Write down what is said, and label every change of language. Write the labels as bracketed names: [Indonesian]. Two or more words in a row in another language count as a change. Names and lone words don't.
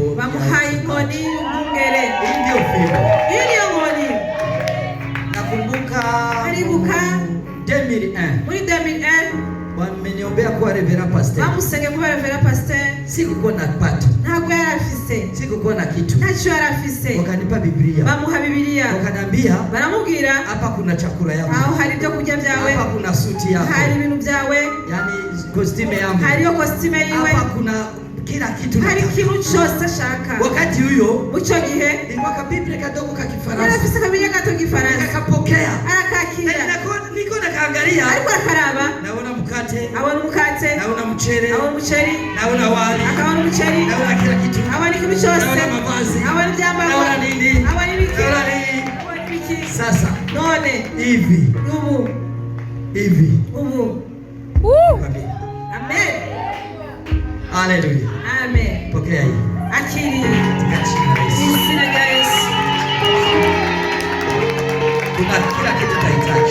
[Rundi] Bamuhaye inkoni y'umwungere. [Swahili] Hii ndio fimbo. Hii ndio nkoni. Nakumbuka 2001. [Rundi] Muri 2001 [Swahili] wameniombea kuwa Reverend Pastor. [Rundi] Bamusenge kuba Reverend Pastor. [Swahili] Sikukuwa na pato. [Rundi] Ntabwo yarafise. [Swahili] Sikukuwa na kitu. [Rundi] Ntacyo yarafise. [Swahili] Wakanipa Biblia. [Rundi] Bamuha Biblia. [Swahili] Wakaniambia [Rundi] baramubwira [Swahili] hapa kuna chakula yako. [Rundi] Aho hari ibyo kurya byawe. [Swahili] Hapa kuna suti yako. [Rundi] Hari ibintu byawe. [Swahili] Yani costume yangu. [Rundi] Hari yo costume yiwe. [Swahili] Hapa kuna kila kitu. [Rundi] Hari kitu cyose ashaka. [Swahili] Wakati huyo [Rundi] mucyo gihe [Swahili] ilikuwa kabiblia kadogo ka Kifaransa. [Rundi] Yarafise kabiblia gato Kifaransa. [Swahili] Akapokea. [Rundi] Arakakira. [Swahili] Niko nakaangalia. [Rundi] Ariko akaraba. [Swahili] Naona mkate. [Rundi] Abona mkate. [Swahili] Naona mchele. [Rundi] Abona mchele. [Swahili] Naona wali. [Rundi] Akabona mchele. [Swahili] Naona kila kitu. [Rundi] Abona kitu cyose. [Swahili] Naona mavazi. [Rundi] Abona ibyambaro. [Swahili] Naona nini? [Rundi] Abona ibiki. [Swahili] Naona nini? [Rundi] Abona ibiki. [Swahili] Sasa. [Rundi] None. [Swahili] Hivi. [Rundi] Ubu. [Swahili] Hivi. [Rundi] Ubu. Amen. [Swahili] Hallelujah. Amen. Pokea hii. Akili. Jina la Yesu. Kuna kila kitu tunahitaji.